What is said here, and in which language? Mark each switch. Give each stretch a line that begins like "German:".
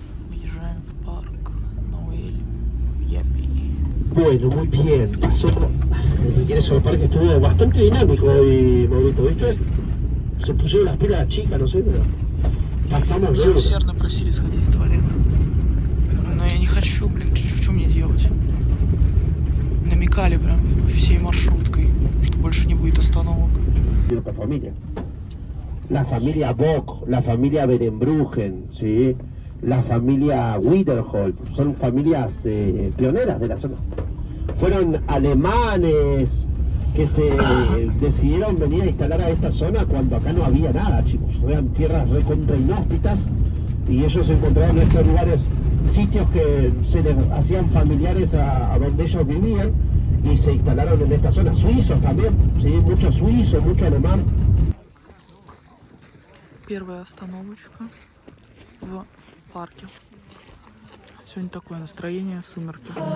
Russian: Въезжаем в парк Ноэль Япи.
Spanish: Bueno, muy bien, pasó. El ingreso al parque estuvo bastante dinámico hoy, Maurito, ¿viste? Se pusieron las pilas chicas, no sé, pero pasamos
Russian: Меня
Spanish: duro.
Russian: усердно просили сходить в туалет. Но я не хочу, блин, что мне делать? Намекали прям всей маршруткой, что больше не будет остановок.
Spanish: Otra familia. La familia Bock, la familia Berenbrugen, ¿sí? La familia Wiederhold, son familias pioneras de la zona. Fueron alemanes que se decidieron venir a instalar a esta zona cuando acá no había nada, chicos. Eran tierras recontra inhóspitas y ellos encontraron en estos lugares sitios que se les hacían familiares a donde ellos vivían y se instalaron en esta zona. Suizos también, ¿sí? Mucho suizo, mucho alemán.
Russian: Первая остановочка в парке. Сегодня такое настроение, сумерки.